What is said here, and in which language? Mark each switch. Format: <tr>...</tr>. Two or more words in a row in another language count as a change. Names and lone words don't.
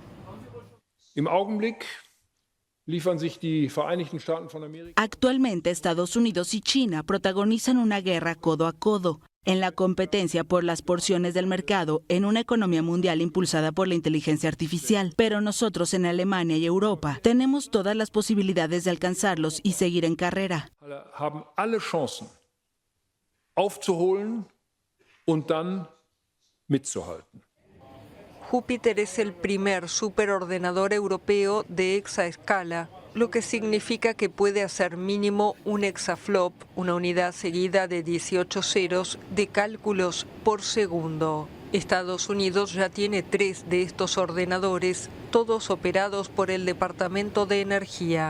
<es>Actualmente, Estados Unidos y China protagonizan una guerra codo a codo en la competencia por las porciones del mercado en una economía mundial impulsada por la inteligencia artificial. Pero nosotros en Alemania y Europa tenemos todas las posibilidades de alcanzarlos y seguir en carrera.</es> <de>Aufzuholen und dann mitzuhalten.</de> <es>Júpiter es el primer superordenador europeo de exaescala, lo que significa que puede hacer mínimo un exaflop, una unidad seguida de 18 ceros de cálculos por segundo. Estados Unidos ya tiene 3 de estos ordenadores, todos operados por el Departamento de Energía.</es>